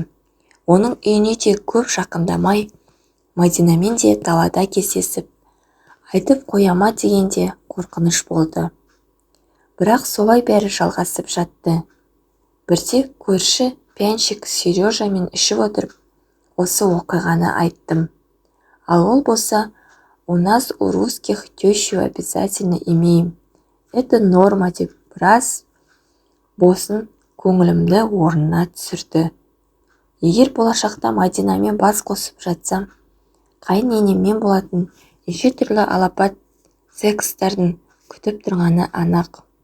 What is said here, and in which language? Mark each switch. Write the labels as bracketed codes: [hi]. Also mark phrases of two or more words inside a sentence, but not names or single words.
[kk] Оның үйіне де көп жақындамай, Мадинамен де далада кездесіп, айтып қояма дегенде қорқыныш болды. Бірақ солай бәрі жалғасып жатты. Бірде көрші пианщик Сережамен ішіп отырып, осы оқиғаны айттым. Ал ол болса, [ru] у нас у русских тещу обязательно имеем. Это норма [kk] деп біраз босын көңілімді орнына түсірді. Егер болашақта Мадинамен бас қосып жатсам, қайыненеммен болатын неше түрлі алапат секстардың күтіп тұрғаны анық.